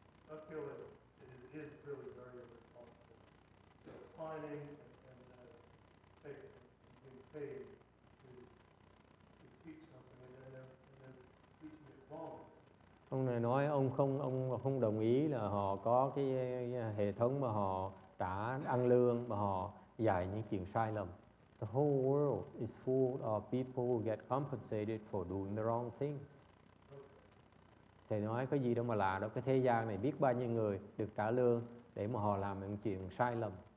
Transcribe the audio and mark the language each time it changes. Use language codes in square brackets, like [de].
[en] I feel that it is really very responsible. Finding and being paid to teach something and then they're teaching it wrong. [vi] Ông này nói ông không đồng ý là họ có cái hệ thống mà họ trả ăn lương mà họ dạy những chuyện sai lầm. [en] The whole world is full of people who get compensated for doing the wrong things. [vi] Thầy nói có gì đâu mà lạ đâu, cái thế gian này biết bao nhiêu người được trả lương để mà họ làm những chuyện sai lầm.